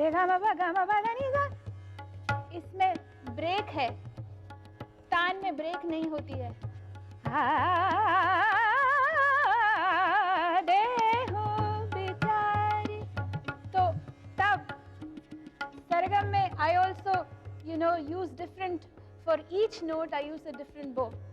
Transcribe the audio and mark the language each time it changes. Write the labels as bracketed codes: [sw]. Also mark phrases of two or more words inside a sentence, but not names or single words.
[hi] ग म प ध नि सा, इसमें ब्रेक है, तान में ब्रेक नहीं होती है। दे हो बेचारी, तो तब सरगम में [en] I also use different, for each note I use a different bow.